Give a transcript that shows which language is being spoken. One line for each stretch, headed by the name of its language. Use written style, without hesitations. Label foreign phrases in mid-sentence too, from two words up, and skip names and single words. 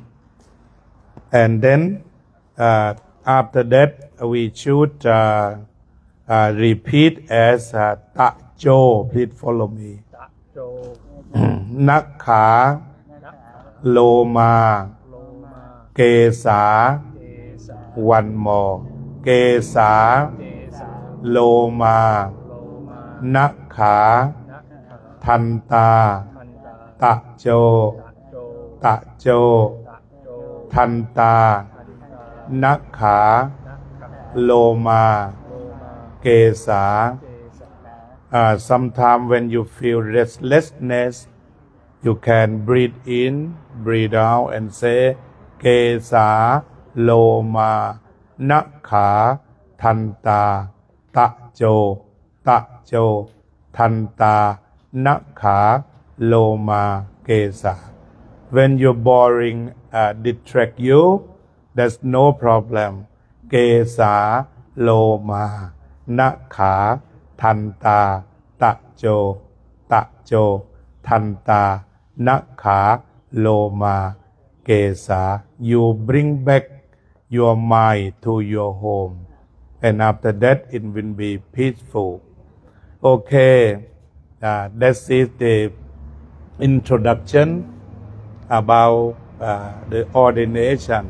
English: And then after that we should repeat as Tajo. Please follow me.
Pali: Nakha, Loma, Kesa.
English: One more.
Pali: Kesa, Loma, Nakha, Tanta, Tajo, Tajo, Tanta, Nakha, Loma, Kesa.
English: Sometimes when you feel restlessness, you can breathe in, breathe out, and say
Pali: Kesa, Loma, Nakha, Tanta, Tajo, Tajo, Tanta, Nakha, Loma, Kesa.
English: When you're boring distract you, there's no problem.
Pali: Kesa, Loma, Nakha, Tanta, Tajo, Tajo, Tanta, Nakha, Loma, Kesa,
English: you bring back your mind to your home, and after that it will be peaceful. Okay, that is the introduction about the ordination.